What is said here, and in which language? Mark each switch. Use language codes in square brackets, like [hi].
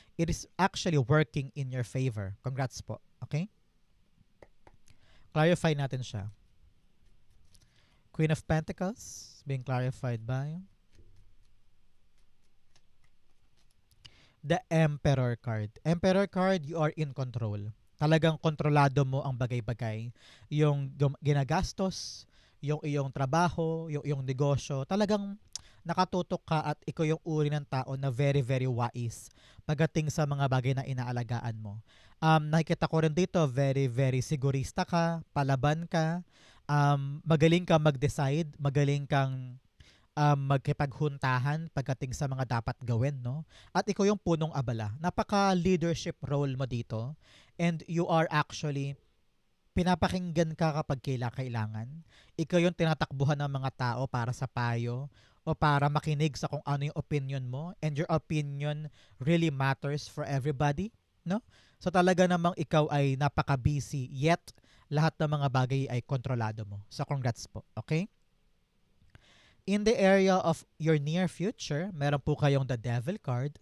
[en] It is actually working in your favor. Congrats po. Okay? [tl] Clarify natin siya. [en] Queen of Pentacles being clarified by the Emperor card. Emperor card, you are in control. [tl] Talagang kontrolado mo ang bagay-bagay. Yung ginagastos, yung iyong trabaho, yung iyong negosyo, talagang nakatutok ka at ikaw yung uri ng tao na very, very wise pagdating sa mga bagay na inaalagaan mo. Nakikita ko rin dito, very, very sigurista ka, palaban ka, Magaling kang mag-decide, magaling kang magkipaghuntahan pagdating sa mga dapat gawin, no? At ikaw yung punong abala. Napaka-leadership role mo dito, [en] and you are actually [tl] pinapakinggan ka kapag kailangan. Ikaw yung tinatakbuhan ng mga tao para sa payo o para makinig sa kung ano yung opinion mo, [en] and your opinion really matters for everybody, [tl] no? So talaga namang ikaw ay napaka-busy, yet lahat ng mga bagay ay kontrolado mo. [en] So congrats po, okay? In the area of your near future, [tl] meron po kayong [en] the devil card.